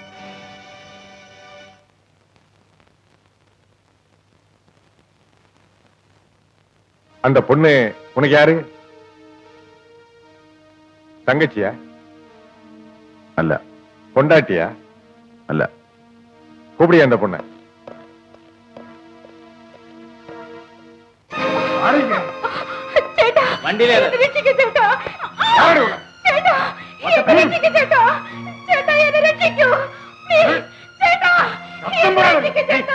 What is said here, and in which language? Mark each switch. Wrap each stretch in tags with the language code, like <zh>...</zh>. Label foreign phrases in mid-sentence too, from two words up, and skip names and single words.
<ta>அந்த பொண்ணு உனக்கு யாரு? தங்கச்சியா? அல்ல பொண்டாட்டியா? அல்ல. கூப்பிடியா அந்த பொண்ண?</ta> <ml>ചേട്ടാ വണ്ടിയിലേത്. എന്നെ രക്ഷിക്കൂ ചേട്ടാ. ചേട്ടാ എന്നെ രക്ഷിക്കൂ ചേട്ടാ. ചേട്ടാ എന്നെ രക്ഷിക്കൂ. പ്ലീസ് ചേട്ടാ എന്നെ രക്ഷിക്കൂ ചേട്ടാ.</ml>